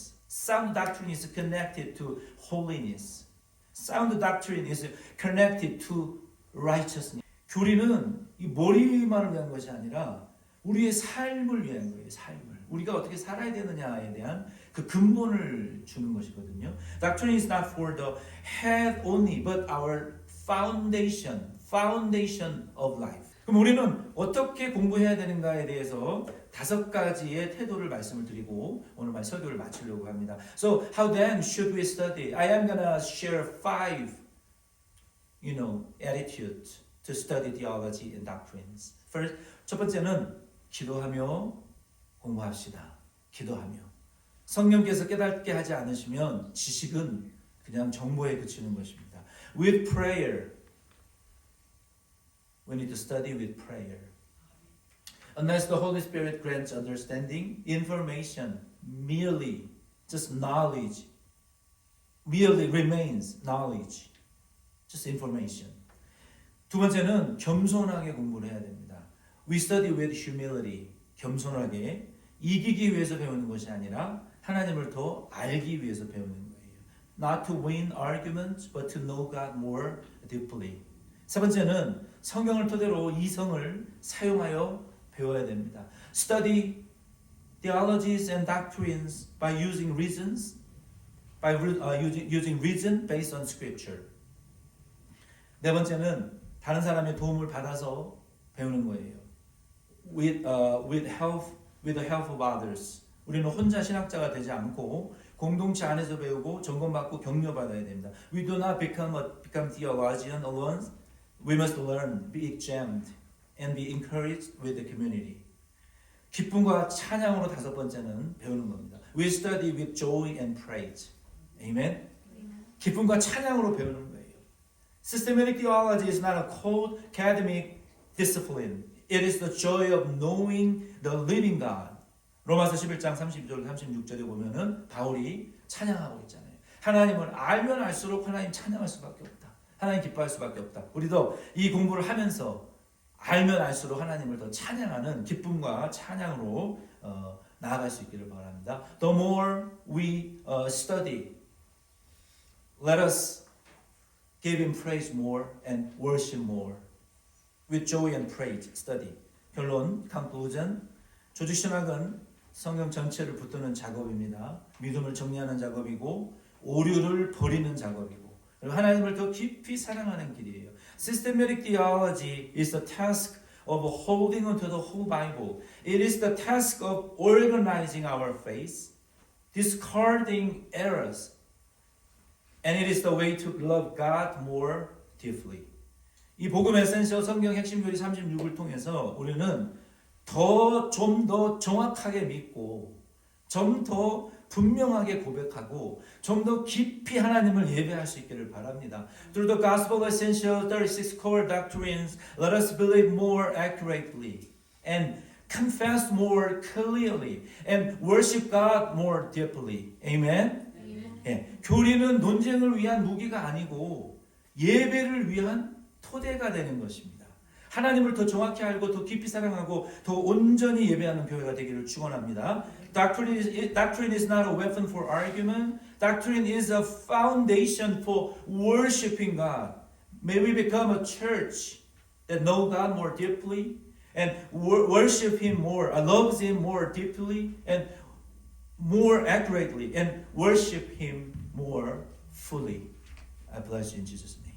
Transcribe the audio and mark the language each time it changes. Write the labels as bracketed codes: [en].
[en] Sound doctrine is connected to holiness. Sound doctrine is connected to righteousness. [ko] 교리는 이 머리만을 위한 것이 아니라 우리의 삶을 위한 거예요. 삶을. 우리가 어떻게 살아야 되느냐에 대한 그 근본을 주는 것이거든요. [en] Doctrine is not for the head only, but our foundation of life. [ko] 그럼 우리는 어떻게 공부해야 되는가에 대해서 5가지의 태도를 말씀을 드리고 오늘 설교를 마치려고 합니다. [en] So how then should we study? I am gonna share 5, attitudes to study theology and doctrines. First, [ko] 첫 번째는 기도하며 공부합시다. 기도하며. 성령께서 깨닫게 하지 않으시면 지식은 그냥 정보에 그치는 것입니다. [en] With prayer. We need to study with prayer. Unless the Holy Spirit grants understanding, information, merely just knowledge, merely remains knowledge, just information. [ko] 두 번째는 겸손하게 공부를 해야 됩니다. [en] We study with humility, [ko] 겸손하게 이기기 위해서 배우는 것이 아니라 하나님을 더 알기 위해서 배우는 거예요. [en] Not to win arguments, but to know God more deeply. [ko] 세 번째는 성경을 토대로 이성을 사용하여 배워야 됩니다. [en] Study theologies and doctrines by using reasons by using reason based on scripture. [ko] 네 번째는 다른 사람의 도움을 받아서 배우는 거예요. [en] With the help of others. [ko] 우리는 혼자 신학자가 되지 않고 공동체 안에서 배우고 점검받고 격려받아야 됩니다. [en] We do not become theologian alone. We must learn, be examined, and be encouraged with the community. [ko] 기쁨과 찬양으로 다섯 번째는 배우는 겁니다. [en] We study with joy and praise. Amen. [ko] 기쁨과 찬양으로 배우는 거예요. [en] Systematic theology is not a cold academic discipline. It is the joy of knowing the living God. [ko] 로마서 11장 32절 36절에 보면은 바울이 찬양하고 있잖아요. 하나님을 알면 알수록 하나님 찬양할 수밖에 없다. 하나님 기뻐할 수밖에 없다. 우리도 이 공부를 하면서 알면 알수록 하나님을 더 찬양하는 기쁨과 찬양으로 나아갈 수 있기를 바랍니다. [en] The more we study, let us give Him praise more and worship more. With joy and praise, study. [ko] 결론, conclusion. 조직신학은 성경 전체를 붙드는 작업입니다. 믿음을 정리하는 작업이고 오류를 버리는 작업이고 그리고 하나님을 더 깊이 사랑하는 길이에요. [en] Systematic theology is the task of holding onto the whole Bible. It is the task of organizing our faith, discarding errors, and it is the way to love God more deeply. [ko] 이 복음 에센셜 성경 핵심 교리 36을 통해서 우리는 좀 더 정확하게 믿고 좀 더 분명하게 고백하고 좀 더 깊이 하나님을 예배할 수 있기를 바랍니다. [en] Through the gospel essential 36 core doctrines, let us believe more accurately and confess more clearly and worship God more deeply. Amen. [ko] 예, 교리는 논쟁을 위한 무기가 아니고 예배를 위한 토대가 되는 것입니다. 하나님을 더 정확히 알고 더 깊이 사랑하고 더 온전히 예배하는 교회가 되기를 축원합니다. [en] Doctrine is not a weapon for argument. Doctrine is a foundation for worshiping God. May we become a church that know God more deeply and worship Him more, loves Him more deeply and more accurately and worship Him more fully. I bless you in Jesus' name.